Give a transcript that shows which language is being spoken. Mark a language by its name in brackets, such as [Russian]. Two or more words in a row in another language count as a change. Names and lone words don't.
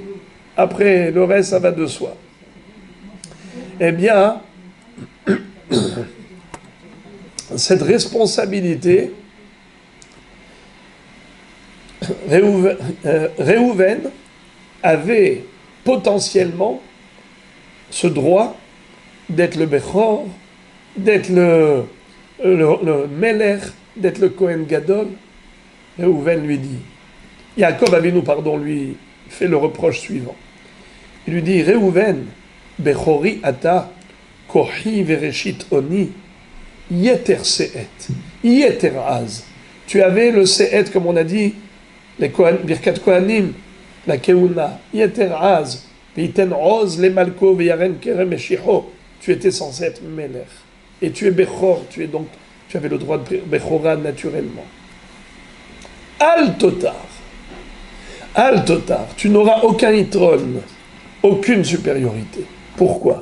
[French] Après, le reste, ça va de soi. Eh bien, cette responsabilité, Réhouven avait potentiellement ce droit d'être le Bechor, d'être le Melech, d'être le [Hebrew] כהן גדול. [French] Réhouven lui dit, Yaakov Avinu, lui fait le reproche suivant. Il lui dit, Réhouven, [Hebrew] בכורי אתה כחי וראשית אוני יתר שאת יתר עז. [French] Tu avais le se'et, comme on a dit, les [Hebrew] ברכת כהנים, [French] la Keuna, [Hebrew] יתר עז ויתן עז ל מלכו וירם קרן משיחו. [French] Tu étais censé être Melech. Et tu es Bechor, tu avais le droit de Bechora naturellement. [Hebrew] אל תותר, [French] tu n'auras aucun itron, aucune supériorité. Pourquoi?